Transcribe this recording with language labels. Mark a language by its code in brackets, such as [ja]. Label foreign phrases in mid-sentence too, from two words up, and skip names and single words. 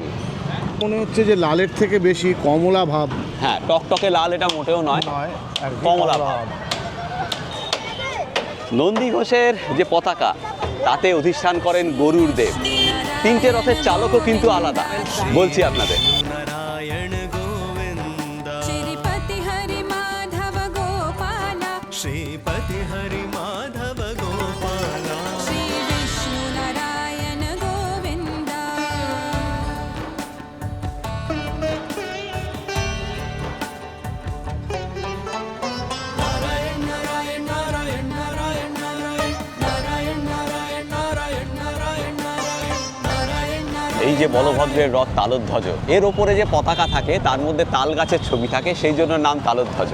[bn] মনে হচ্ছে যে লালের থেকে বেশি কমলা ভাব হ্যাঁ, টকটকে লাল এটা মোটেও নয়, নয়, আর কি কমলা ভাব। নন্দী ঘোষের যে পতাকা, তাতে অধিষ্ঠান করেন গরুর দেব। তিনটে রথের চালকও কিন্তু আলাদা, বলছি আপনাদের। [sa] नारायण गोविन्द श्रीपति हरि माधव गोपाला श्रीपति हरि माधव गोपाला श्री विष्णु नारायण गोविन्दा [bn] এই যে বলভদ্রের রথ তালধ্বজ, এর ওপরে যে পতাকা থাকে তার মধ্যে তাল গাছের ছবি থাকে, সেই জন্য নাম তালধ্বজ।